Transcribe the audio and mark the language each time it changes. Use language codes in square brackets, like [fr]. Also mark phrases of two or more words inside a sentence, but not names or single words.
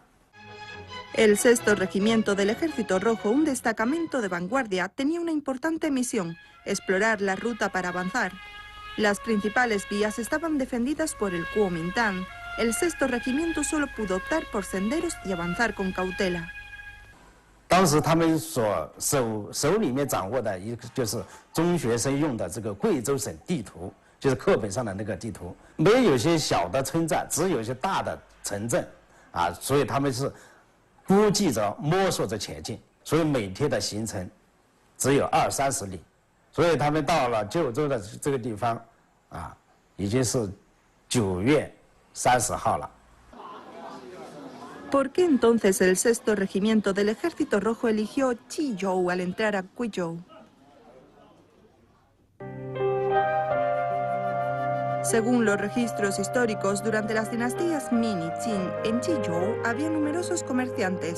[es] El sexto regimiento del Ejército Rojo, un destacamento de vanguardia, tenía una importante misión: explorar la ruta para avanzar. Las principales vías estaban defendidas por el Kuomintang. El sexto regimiento solo pudo optar por senderos y avanzar con cautela. [zh] 当时他们手里面掌握的一个就是中学生用的这个贵州省地图，就是课本上的那个地图，没有一些小的村寨，只有一些大的城镇，所以他们是估计着摸索着前进，所以每天的行程只有20-30里，所以他们到了jiuzhou的这个地方，已经是9月30号了。 [es] ¿Por qué entonces el sexto regimiento del Ejército Rojo eligió Jiuzhou al entrar a Guizhou? Según los registros históricos, durante las dinastías Ming y Qing, en Jiuzhou había numerosos comerciantes.